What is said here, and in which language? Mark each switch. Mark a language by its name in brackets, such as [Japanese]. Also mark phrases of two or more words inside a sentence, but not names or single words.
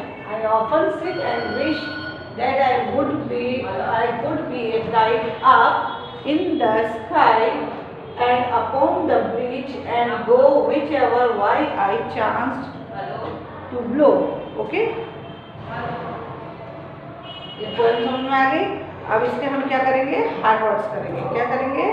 [English] I often sit and wish that I could be a kite up in the sky and upon the bridge and go whichever way I chanced to blow. [Hindi] Okay? ये poem समझ में आ गई। अब इसके हम क्या करेंगे? [English] hard words [Hindi] करेंगे। क्या करेंगे?